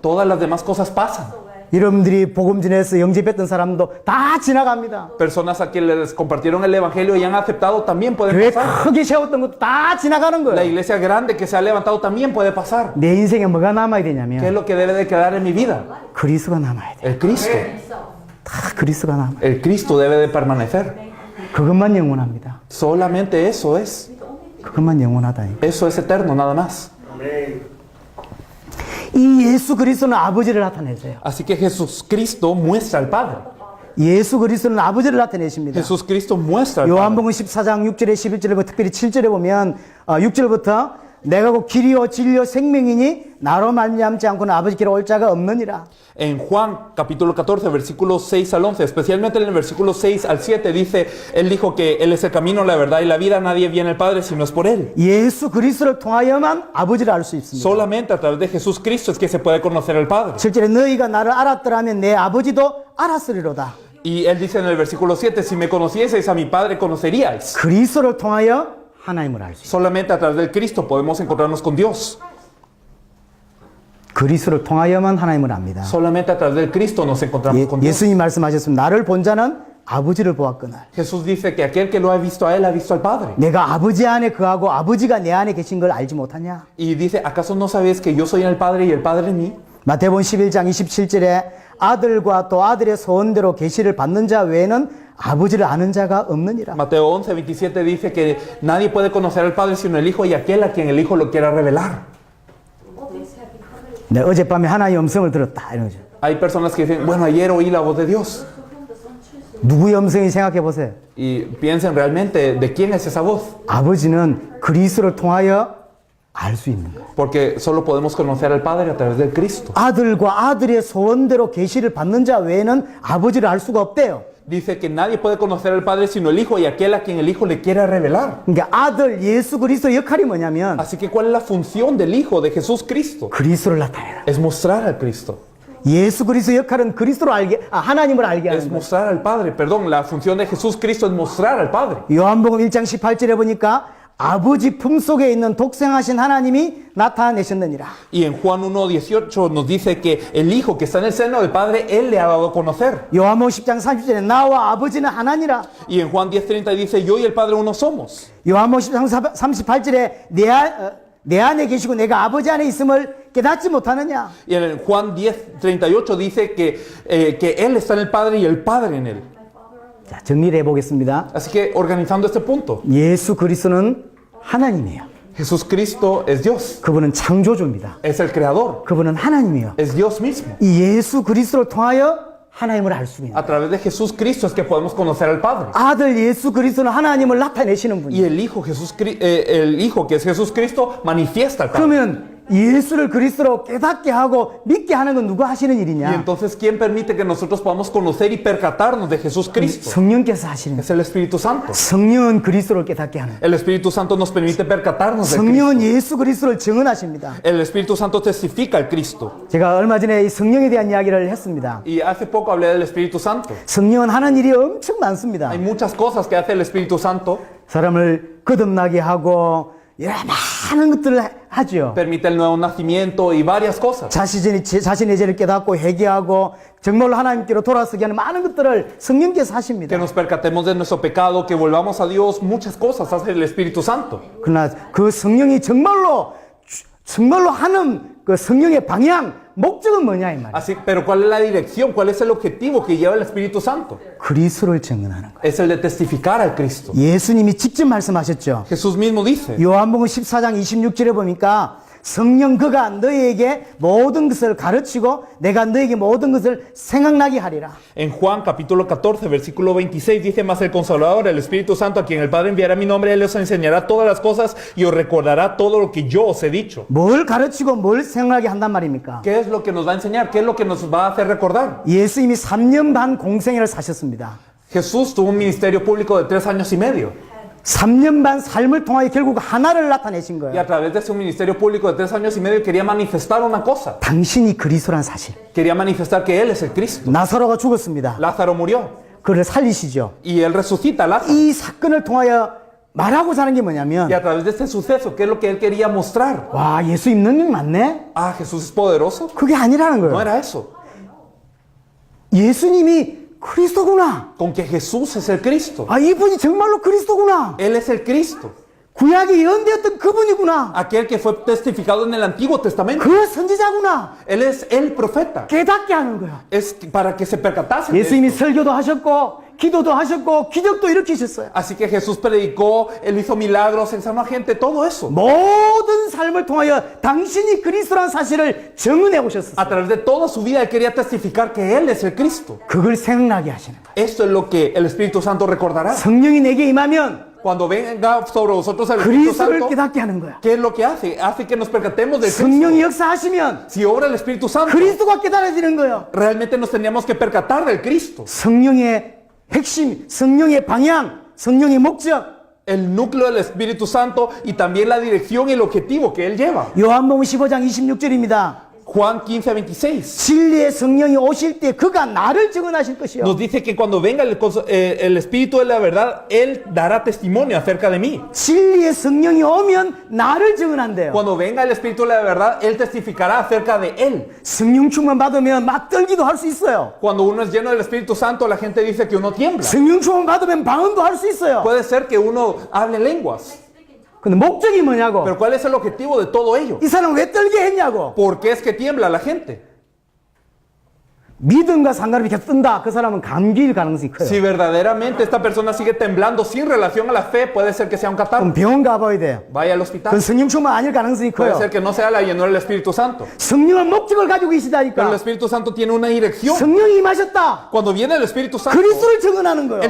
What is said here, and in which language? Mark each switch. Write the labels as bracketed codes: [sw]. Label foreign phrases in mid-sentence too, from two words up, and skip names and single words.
[es] Todas las demás cosas pasan. [ko] 여러분들이 복음 전해서 영접했던 사람도 다 지나갑니다. [es] Personas a quienes les compartieron el evangelio y han aceptado también pueden [ko] 교회 [es] pasar. [ko] 크게 세웠던 것도 다 지나가는 [es] La [ko] 거예요. [es] iglesia grande que se ha levantado también puede pasar. [ko] 내 인생에 뭐가 남아야 [es] ¿Qué es [ko] 되냐면 [es] lo que debe de quedar en mi vida? [ko] 그리스도가 남아야 돼. [es] El Cristo. [ko] 다 그리스도가 남아. [es] El Cristo debe de permanecer. [ko] 그것만 영원합니다. [es] Solamente eso es. [ko] 그것만 영원하다. [es] Eso es eterno, nada más. [ko] 이 예수 그리스도는 아버지를 나타내세요. [es] Así que Jesucristo muestra al Padre. [ko] 예수 그리스도는 아버지를 나타내십니다. [es] Jesucristo muestra al Padre. [ko] 요한복음 14장 6절에 11절에 특별히 7절에 보면 6절부터 내가 곧 길이요 진리요 생명이니 나로 말미암지 않고는 아버지께로 올 자가 없느니라. [es] En Juan capítulo 14, versículos 6 al 11, especialmente en el versículo 6 al 7, dice, Él dijo que Él es el camino, la verdad y la vida, nadie viene al Padre si no es por Él. [ko] 예수 그리스도를 통하여만 아버지를 알 수 있습니다. [es] Solamente a través de Jesucristo es que se puede conocer al Padre. [ko] 7절에 너희가 나를 알았더라면 내 아버지도 알았으리로다. [es] Y Él dice en el versículo 7, si me conocieseis a mi Padre conoceríais. [ko] 그리스도를 통하여 하나님을 알 수 있습니다. [es] Solamente a través del Cristo podemos encontrarnos con Dios. [ko] 그리스도를 통하여만 하나님을 압니다. [es] Solamente a través del Cristo nos encontramos con Dios. [ko] 예수님 말씀하셨습니다. 나를 본 자는 아버지를 보았거늘. [es] Jesús dice que aquel que lo ha visto a Él ha visto al Padre. [ko] 내가 아버지 안에 거하고 아버지가 내 안에 계신 걸 알지 못하냐? [es] Y dice, ¿acaso no sabéis que yo soy en el Padre y el Padre en mí? [ko] 마태복음 11장 27절에 아들과 또 아들의 소원대로 계시를 받는 자 외에는 아버지를 아는 자가 없느니라. [es] Mateo 11:27 dice que nadie puede conocer al Padre sino el Hijo y aquel a quien el Hijo lo quiera revelar. [ko] 네, 어젯밤에 하나님의 음성을 들었다 이런 거죠. [es] Hay personas que dicen, bueno, ayer oí la voz de Dios. [ko] 누구의 음성인지 생각해 보세요. [es] Y piensen realmente de quién es esa voz. [ko] 아버지는 그리스도를 통하여 알 수 있는 거예요. [es] Porque solo podemos conocer al Padre a través de Cristo. [ko] 아들과 아들의 소원대로 계시를 받는 자 외에는 아버지를 알 수가 없대요. [es] Dice que nadie puede conocer al Padre sino el Hijo y aquel a quien el Hijo le quiera revelar. [ko] 그러니까 아들 예수 그리스도의 역할이 뭐냐면 [es] Así que ¿cuál es la función del Hijo de Jesús Cristo? [ko] 그리스도를 나타내라. [es] Es mostrar al Cristo. [ko] 예수 그리스도의 역할은 그리스도를 알게, 하나님을 알게 [es] Es [ko] 하는 거예요. [es] mostrar al Padre. Perdón, la función de Jesús Cristo es mostrar al Padre. [ko] 요한복음 1장 18절에 보니까 아버지 품속에 있는 독생하신 하나님이 나타내셨느니라. [es] Y en Juan 1:18 nos dice que el Hijo que está en el seno del Padre, Él le ha dado a conocer. [ko] 요한복음 10장 30절에 나와 아버지는 하나니라. [es] Y en Juan 10:30 dice, yo y el Padre uno somos. [ko] 요한복음 10장 38절에 내 안에 계시고 내가 아버지 안에 있음을 깨닫지 못하느냐. [es] Y en Juan 10:38 dice que Él está en el Padre y el Padre en Él. [ko] 자, 정리를 해보겠습니다. [es] Así que organizando este punto, [ko] 예수 그리스도는 하나님이에요. [es] Jesús Cristo es Dios, [ko] 그분은 창조주입니다. [es] es el Creador, [ko] 그분은 하나님이에요. [es] es Dios mismo. [ko] 이 예수 그리스도를 통하여 하나님을 알 수 있는 [es] A través de Jesús Cristo es que podemos conocer al Padre. [ko] 아들 예수 그리스도는 하나님을 나타내시는 [es] Y [ko] 분이에요. [es] el Hijo, el Hijo que es Jesús Cristo manifiesta al Padre. [ko] 그러면 예수를 그리스도로 깨닫게 하고 믿게 하는 건 누가 하시는 [es] Y [ko] 일이냐? [es] entonces, ¿quién permite que nosotros podamos conocer y percatarnos de Jesús Cristo? [ko] 성령께서 하시는 거예요. [es] Es el Espíritu Santo. [ko] 성령은 그리스도를 깨닫게 하는 거예요. [es] El Espíritu Santo nos permite percatarnos de Cristo. [ko] 성령은 예수 그리스도를 증언하십니다. [es] El Espíritu Santo testifica al Cristo. [ko] 제가 얼마 전에 이 성령에 대한 이야기를 했습니다. [es] Y hace poco hablé del Espíritu Santo. [ko] 성령은 하는 일이 엄청 많습니다. [es] Hay muchas cosas que hace el Espíritu Santo. [ko] 사람을 거듭나게 하고 여러 많은 것들을 하죠. [es] Permite el nuevo nacimiento y varias cosas. [ko] 자신의 죄를 깨닫고 회개하고 정말로 하나님께로 돌아서게 하는 많은 것들을 성령께서 하십니다. [es] Que nos percatemos de nuestro pecado, que volvamos a Dios. Muchas cosas hace el Espíritu Santo. [ko] 그러나 그 성령이 정말로 하는 그 성령의 방향, 목적은 뭐냐 이 말이에요. [es] Así, pero ¿cuál es la dirección? ¿Cuál es el objetivo que lleva el Espíritu Santo? [ko] 그리스도를 증언하는 거예요. [es] Es el de testificar al Cristo. [ko] 예수님이 직접 말씀하셨죠. [es] Jesús mismo dice, [ko] 요한복음 14장 26절에 보니까 성령 그가 너희에게 모든 것을 가르치고 내가 너희에게 모든 것을 생각나게 하리라. [es] en Juan capítulo 14, versículo 26, dice, mas el Consolador, el Espíritu Santo, a quien el Padre enviará mi nombre, Él os enseñará todas las cosas y os recordará todo lo que yo os he dicho. [ko] 뭘 가르치고 뭘 생각나게 한단 말입니까? [es] ¿Qué es lo que nos va a enseñar? ¿Qué es lo que nos va a hacer recordar? [ko] 예수님이 3년 반 공생애를 사셨습니다. [es] Jesús tuvo un ministerio público de 3 años y medio. [ko] 3년 반 삶을 통하여 결국 하나를 나타내신 [es] Y [ko] 거예요. [es] a través de su ministerio público de 3 años y medio quería manifestar una cosa. [ko] 당신이 그리스도란 사실. [es] Quería manifestar que Él es el Cristo. [ko] 나사로가 죽었습니다. [es] Lázaro murió [ko] 그를 살리시죠. [es] y Él resucita a Lázaro. [ko] 이 사건을 통하여 말하고자 하는 게 뭐냐면 [es] Y a través de este suceso, ¿qué es lo que Él quería mostrar? [ko] 와 예수님 능력 많네? [es] Ah, Jesús es poderoso. [ko] 그게 아니라는 [es] No [ko] 거예요. [es] era eso. [ko] 예수님이 그리스도구나. [es] Con que Jesús es el Cristo. [ko] 아 이분이 정말로 그리스도구나. [es] Él es el Cristo. [ko] 구약에 예언되었던 그분이구나. [es] Aquel que fue testificado en el Antiguo Testamento. [ko] 그 선지자구나. [es] Él es el profeta. [ko] 깨닫게 하는 거야. [es] Es para que se percatasen de [ko] 예수님이 [es] esto. [ko] 설교도 하셨고 기도도 하셨고 기적도 일으키셨어요. [es] Así que Jesús predicó, Él hizo milagros, sanó a gente, todo eso. [ko] 모든 삶을 통하여 당신이 그리스도라는 사실을 증언해 오셨어요. [es] A través de toda su vida Él quería testificar que Él es el Cristo. [ko] 그걸 생각나게 하시는 거예요. [es] Esto es lo que el Espíritu Santo recordará. [ko] 성령이 내게 임하면 [es] Cuando venga sobre vosotros el Espíritu [ko] 그리스도를 [es] Santo, [ko] 깨닫게 하는 거야. [es] ¿qué es lo que hace? Hace que nos percatemos del Cristo. [ko] 성령이 역사하시면 [es] Si obra el Espíritu Santo, [ko] 그리스도가 깨달아지는 거예요. [es] realmente nos teníamos que percatar del Cristo. [ko] 성령의 핵심, 성령의 방향, 성령의 목적. [es] El núcleo del Espíritu Santo y también la dirección y el objetivo que Él lleva. [ko] 요한복음 15장 26절입니다. [es] Juan 15:26 [ko] 진리의 성령이 오실 때 그가 나를 증언하실 것이요. [es] nos dice que cuando venga el Espíritu de la verdad, Él dará testimonio acerca de mí. [ko] 진리의 성령이 오면 나를 증언한대요. [es] Cuando venga el Espíritu de la verdad, Él testificará acerca de Él. [ko] 성령 충만 받으면 막 떨기도 할 수 있어요. [es] Cuando uno es lleno del Espíritu Santo, la gente dice que uno tiembla. [ko] 성령 충만 받으면 방언도 할 수 있어요. [es] Puede ser que uno hable lenguas. [ko] 근데 목적이 뭐냐고. [es] Pero ¿cuál es el objetivo de todo ello? [ko] 이 사람 왜 떨게 했냐고. [es] ¿Por qué es que tiembla la gente? [ko] 믿음과 상관없이 계속 뜬다. 그 사람은 감기일 가능성이 커요. [es] Si verdaderamente esta persona sigue temblando sin relación a la fe, puede ser que sea un catarro. [ko] 그럼 병원 가봐야 돼요. [es] Vaya al [ko] 그건 [es] hospital. [ko] 성령 충만 아닐 가능성이 [es] Puede [ko] 커요. [es] ser que no sea la llenura del Espíritu Santo. [ko] 성령은 목적을 가지고 [es] Pero el [ko] 계시다니까. [es] Espíritu Santo tiene una dirección. [ko] 성령이 임하셨다. [es] Cuando viene el Espíritu Santo, [ko] 그리스도를 증언하는 거예요.